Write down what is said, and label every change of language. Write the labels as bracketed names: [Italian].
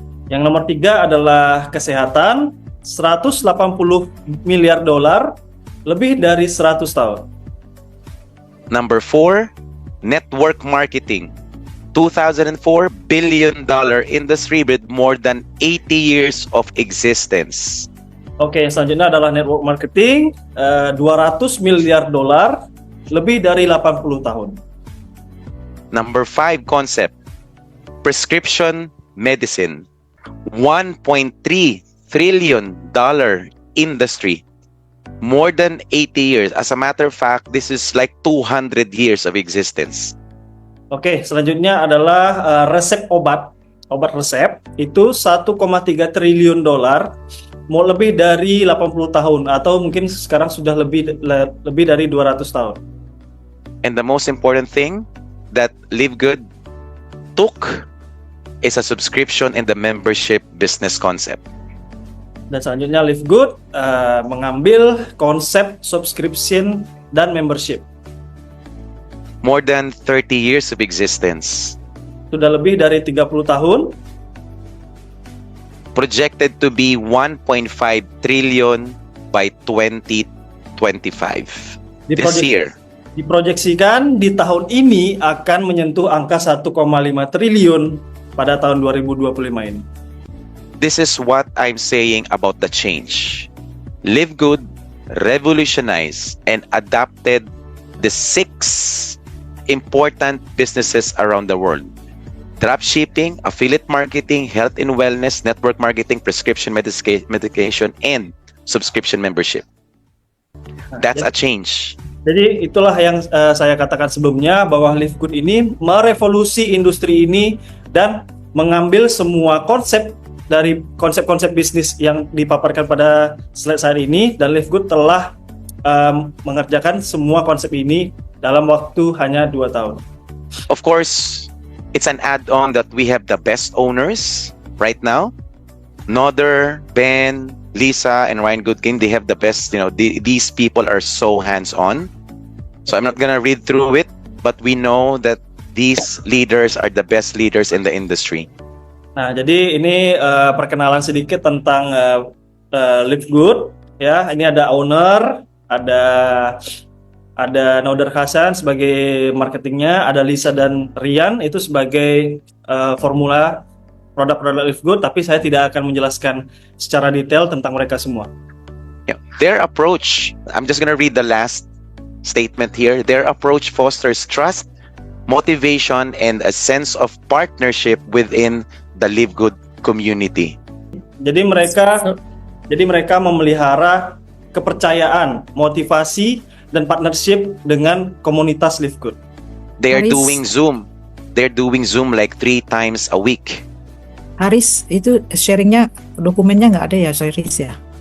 [Indonesian] Yang nomor 3 adalah kesehatan, $180 miliar, lebih dari 100 tahun. [English] Number 4, network marketing, $2004 billion industry with more than 80 years of existence. [Indonesian] Oke, selanjutnya adalah network marketing, $200 miliar, lebih dari 80 tahun. [English] Number 5 concept, prescription medicine, $1.3 trillion industry. More than 80 years. As a matter of fact, this is like 200 years of existence. [Indonesian] Oke, selanjutnya adalah resep obat resep itu 1,3 triliun dolar, mau lebih dari 80 tahun atau mungkin sekarang sudah lebih dari 200 tahun. [English] And the most important thing that Live Good took is a subscription and the membership business concept. [Indonesian] Dan selanjutnya Live Good mengambil konsep subscription dan membership. [English] More than 30 years of existence. [Indonesian] Sudah lebih dari 30 tahun. [English] Projected to be 1.5 trillion by 2025. This year. [Indonesian] Diproyeksikan di tahun ini akan menyentuh angka 1,5 triliun pada tahun 2025 ini. [English] This is what I'm saying about the change. Live Good revolutionized and adapted the 6 important businesses around the world: dropshipping, affiliate marketing, health and wellness, network marketing, prescription medication, and subscription membership. That's a change. [Indonesian] Jadi itulah yang saya katakan sebelumnya, bahwa Live Good ini merevolusi industri ini dan mengambil semua konsep dari konsep-konsep bisnis yang dipaparkan pada slide saat ini, dan Live Good telah mengerjakan semua konsep ini dalam waktu hanya 2 tahun. [English] Of course, it's an add-on that we have the best owners right now. Nodder, Ben, Lisa, and Ryan Goodkin, they have the best, these people are so hands-on. So I'm not gonna read through it, but we know that these leaders are the best leaders in the industry. [Indonesian] Nah, jadi ini perkenalan sedikit tentang Live Good. Ya, ini ada owner, ada Nodder Hasan sebagai marketingnya, ada Lisa dan Rian itu sebagai formula produk-produk Live Good, tapi saya tidak akan menjelaskan secara detail tentang mereka semua. [English] Yeah. Their approach, I'm just going to read the last statement here. Their approach fosters trust, motivation, and a sense of partnership within the Live Good community. [Indonesian] Jadi mereka memelihara kepercayaan, motivasi, dan partnership dengan komunitas Live Good. [English] They are [Indonesian] Haris. [English] doing Zoom. They're doing Zoom like 3 times a week. [Indonesian] Haris, itu sharingnya dokumennya nggak ada ya, Haris ya?